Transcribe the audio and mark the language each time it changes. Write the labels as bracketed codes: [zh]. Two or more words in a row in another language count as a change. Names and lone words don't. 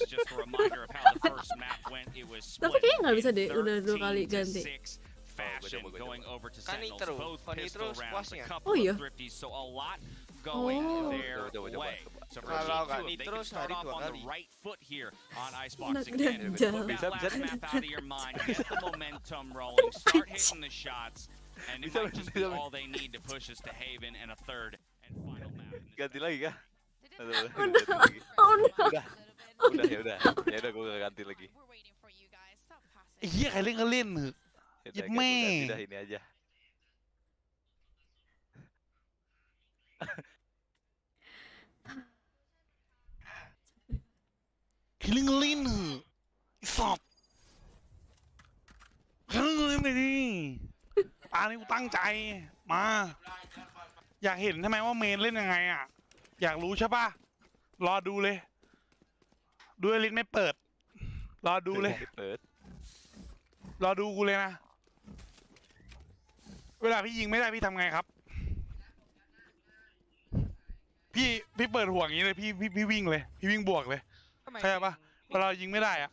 [en] Just a reminder of how the first map went. It was split in 13-6 fashion, going over to Sentinels, both pistol rounds, a couple of thrifties, so a lot going their way. So for G2, they can start off on the right foot here on Icebox again. Put that last map out of your mind, get the momentum rolling, start hitting the shots, and it might just be all they need to push us to Haven and a third and final map. [id] Ganti lagi kah? [en] Oh no. [id] Udah, gue gak ganti lagi. Iya kali ngelin. Udah ini aja. Ngelin. Stop. [th] นดิตานี่กูตั้งใจมาอยากเห็นใช่ไหมว่าเมนเล่นยังไงอ่ะอยากรู้ใช่ป่ะรอดูเลยดูลิ้นไม่เปิดรอดูเลยรอดูกูเลยนะเวลาพี่ยิงไม่ได้พี่ทำไงครับพี่เปิดห่วงอย่างนี้เลยพี่วิ่งเลยพี่วิ่งบวกเลยใช่ป่ะเวลายิงไม่ได้อ่ะ